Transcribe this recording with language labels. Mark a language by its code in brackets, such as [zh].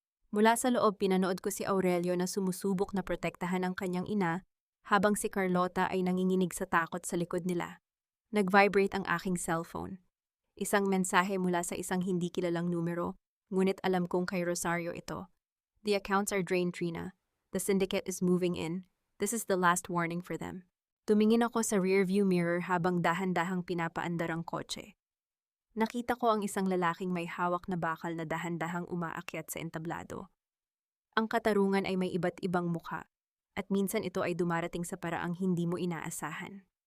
[tl] Mula sa loob, pinanood ko si Aurelio na sumusubok na protektahan ang kanyang ina, habang si Carlota ay nanginginig sa takot sa likod nila. Nag-vibrate ang aking cellphone. Isang mensahe mula sa isang hindi kilalang numero, ngunit alam kong kay Rosario ito. [en] The accounts are drained, Trina. The syndicate is moving in. This is the last warning for them. [tl] Tumingin ako sa rearview mirror habang dahan-dahang pinapaandar ang kotse. Nakita ko ang isang lalaking may hawak na bakal na dahan-dahang umaakyat sa entablado. Ang katarungan ay may iba't ibang mukha, at minsan ito ay dumarating sa paraang hindi mo inaasahan.